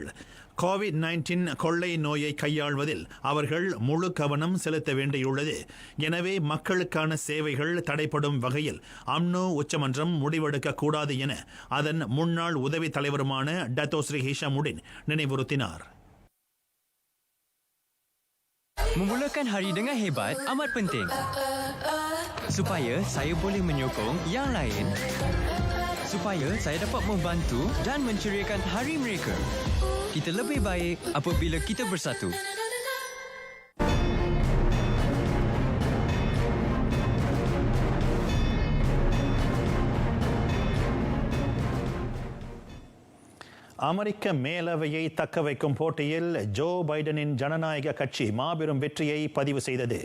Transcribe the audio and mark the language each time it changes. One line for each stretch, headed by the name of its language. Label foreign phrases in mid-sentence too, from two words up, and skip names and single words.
Tamil: கோவிட்-19 கொள்ளை நோயை கையாள்வதில் அவர்கள் முழு கவனம் செலுத்த வேண்டியுள்ளது. எனவே மக்களுக்கான சேவைகள் தடைப்படும் வகையில் அம்னோ உச்சமன்றம் முடிவெடுக்க கூடாது என அதன் முன்னாள் உதவி தலைவருமான டத்தோஸ்ரீ ஹிஷாமுடின் நினைவுறுத்தினார்.
Malay: Memulakan hari dengan hebat amat penting supaya saya boleh menyokong yang lain, supaya saya dapat membantu dan menceriakan hari mereka. Kita lebih baik apabila kita bersatu.
Tamil: அமெரிக்க மேலவையை தக்க வைக்கும் போட்டியில் ஜோ பைடனின் ஜனநாயக கட்சி மாபெரும் வெற்றியை பதிவு செய்தது.